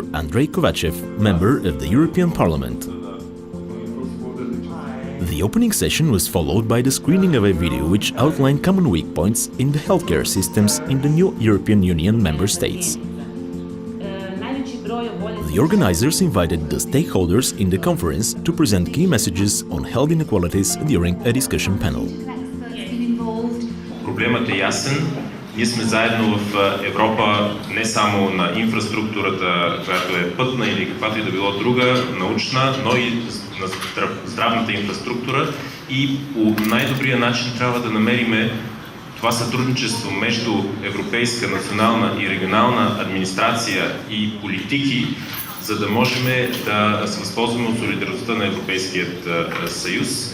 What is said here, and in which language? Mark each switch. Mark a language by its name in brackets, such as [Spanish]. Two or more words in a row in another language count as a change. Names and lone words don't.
[English] Andrei Kovachev, Member of the European Parliament. The opening session was followed by the screening of a video which outlined common weak points in the healthcare systems in the new European Union member states. The organizers invited the stakeholders in the conference to present key messages on health inequalities during a discussion panel. [Bulgarian] Проблемът е ясен. Ние сме заедно в Европа не само на инфраструктурата, която е пътна или каквато и да било друга, научна, но и на здравната инфраструктура и по най-добрия начин трябва да намериме това сътрудничество между европейска, национална и регионална администрация и политики, за да можем да се възползваме от солидарността на Европейският съюз.